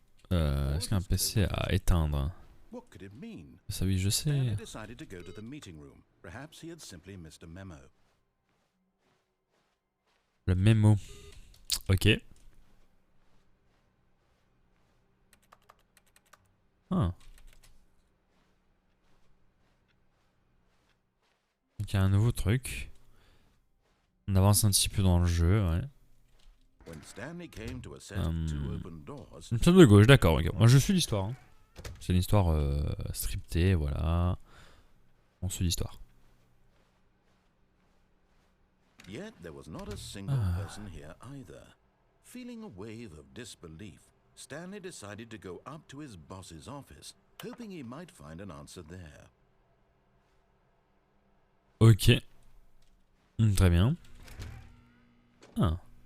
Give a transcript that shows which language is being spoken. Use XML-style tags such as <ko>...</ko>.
<fr>Est-ce qu'il y a un PC à éteindre?</fr> <en>What could it mean?</en> <fr>Ça oui, je sais.</fr> <en>Stanley decided to go to the meeting room. Perhaps he had simply missed a memo.</en> <fr>Le mémo. Ok. Ah. Donc il y a un nouveau truc. On avance un petit peu dans le jeu, ouais.</fr> <en>When Stanley came to a set of two open doors,</en> <fr>Une table de gauche, d'accord. Okay. Moi je suis l'histoire. Hein. C'est une histoire scriptée, voilà. On suit l'histoire.</fr> <en>yet there was not a single person here either. Feeling a wave of disbelief, Stanley decided to go up to his boss's office, hoping he might find an answer there.</en> <fr>Ok. Très bien. Ah.</fr>